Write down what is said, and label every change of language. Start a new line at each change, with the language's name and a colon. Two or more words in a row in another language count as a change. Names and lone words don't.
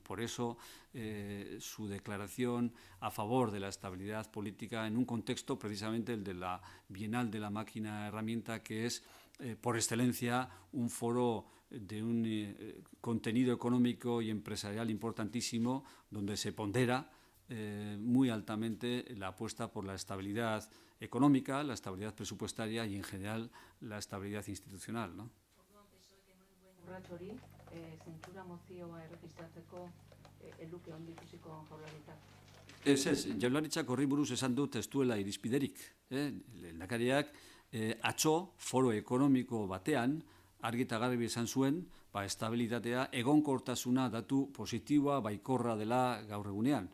Spanish: Por eso su declaración a favor de la estabilidad política en un contexto precisamente el de la Bienal de la Máquina Herramienta, que es por excelencia un foro de un contenido económico y empresarial importantísimo donde se pondera muy altamente la apuesta por la estabilidad económica, la estabilidad presupuestaria y en general la estabilidad institucional, ¿no?
Basque: Urrats hori, zentsura mozioa erregistratzeko eduki ondo ikusiko Jaurlaritzak. Ez, Jaurlaritzak horri buruz esan dut ez duela irizpiderik. Lehendakariak atzo foro ekonomiko batean argi eta garbi esan zuen, estabilitatea, egonkortasuna datu positiboa baikorra dela gaur egunean.